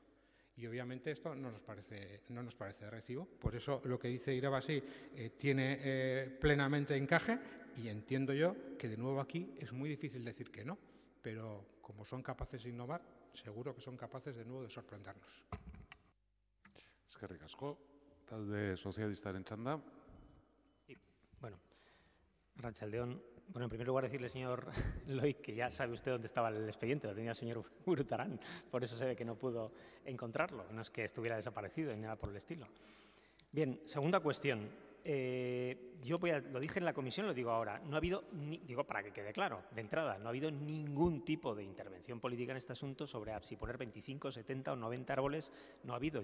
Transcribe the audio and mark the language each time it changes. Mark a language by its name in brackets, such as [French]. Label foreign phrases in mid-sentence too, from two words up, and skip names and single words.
[Spanish] Y obviamente esto no nos parece de recibo. Por eso lo que dice Irabasí tiene plenamente encaje y entiendo yo que de nuevo aquí es muy difícil decir que no, pero como son capaces de innovar, seguro que son capaces de nuevo de sorprendernos. [Basque] Eskerrik asko. Talde sozialistaren txanda. Bueno, Arratsaldeon. [Spanish] Bueno, en primer lugar decirle, señor Loic, que ya sabe usted dónde estaba el expediente, lo tenía el señor Urutarán, por eso se ve que no pudo encontrarlo, no es que estuviera desaparecido ni nada por el estilo. Bien, segunda cuestión. Yo lo dije en la comisión, lo digo ahora, no ha habido, digo para que quede claro, de entrada, no ha habido ningún tipo de intervención política en este asunto sobre si poner 25, 70 o 90 árboles, no ha habido.